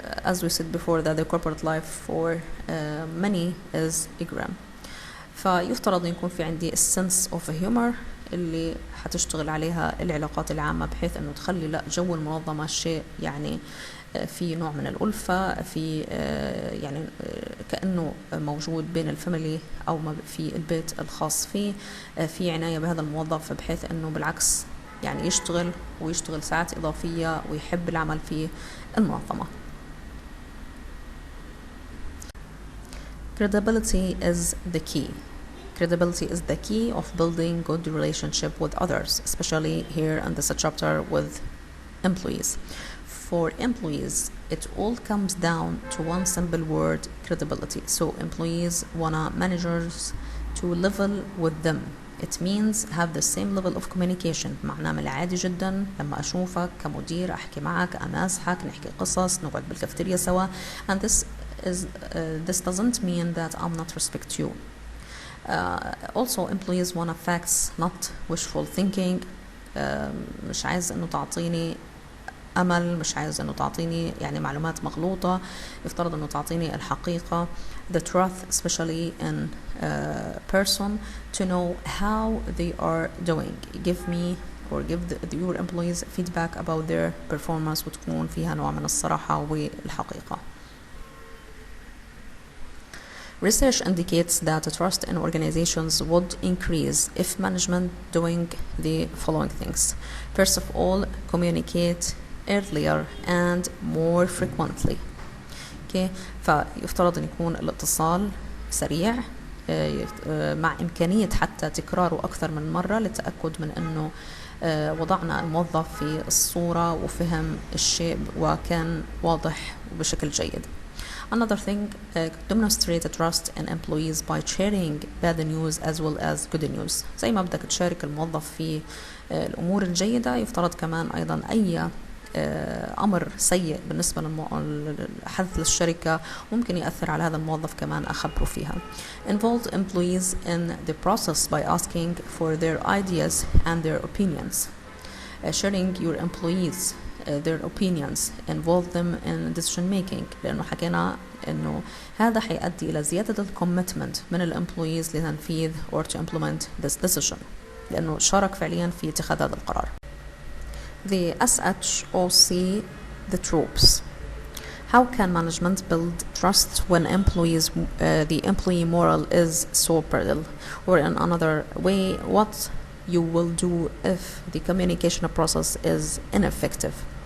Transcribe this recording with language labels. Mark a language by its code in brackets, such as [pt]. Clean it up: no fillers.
[en] As we said before that the corporate life for many is grim. [ar] فيفترض يكون في عندي [en] sense of humor [ar] اللي حتشتغل عليها العلاقات العامة، بحيث انه تخلي لا جو المنظمة شيء يعني في نوع من الألفة، في يعني كأنه موجود بين الفاميلي أو في البيت الخاص فيه، في عناية بهذا الموظف، بحيث أنه بالعكس يعني يشتغل ويشتغل ساعات إضافية ويحب العمل في المنظمة. [en] Credibility is the key. Credibility is the key of building good relationship with others, especially here in this chapter with employees. For employees, it all comes down to one simple word: credibility. So employees want managers to level with them. It means have the same level of communication. [ar] معناه من العادي جدا لما أشوفك كمدير أحكي معك، أمازحك، نحكي قصص، نقعد بالكافتيريا سوا. [en] And this doesn't mean that I'm not respect you. Also employees want facts, not wishful thinking. [ar] مش عايز إنه تعطيني أمل، مش عايز إنه تعطيني يعني معلومات مغلوطة، يفترض إنه تعطيني الحقيقة. [en] The truth, especially in person, to know how they are doing. Give me or give your employees feedback about their performance [ar] وتكون فيها نوع من الصراحة والحقيقة. [en] Research indicates that trust in organizations would increase if management doing the following things. First of all, communicate earlier and more frequently. Okay. [ar] فيفترض أن يكون الاتصال سريع مع إمكانية حتى تكراره أكثر من مرة للتأكد من أنه وضعنا الموظف في الصورة وفهم الشيء وكان واضح بشكل جيد. [en] Another thing, demonstrate trust in employees by sharing bad news as well as good news. [ar] زي ما بدك تشارك الموظف في الأمور الجيدة، يفترض كمان أيضا أي أمر سيء بالنسبة لحدث للشركة ممكن يأثر على هذا الموظف كمان أخبره فيها. [en] Involve employees in the process by asking for their ideas and their opinions. Sharing your employees their opinions, involve them in decision making. [ar] لأنه حكينا إنه هذا حيؤدي إلى زيادة الكوميتمنت من الامبلويز لتنفيذ [en] or to implement this decision. [ar] لأنه شارك فعليا في اتخاذ هذا القرار. [en] The SHOC, the tropes. How can management build trust when the employee moral is so brittle? Or in another way, what you will do if the communication process is ineffective?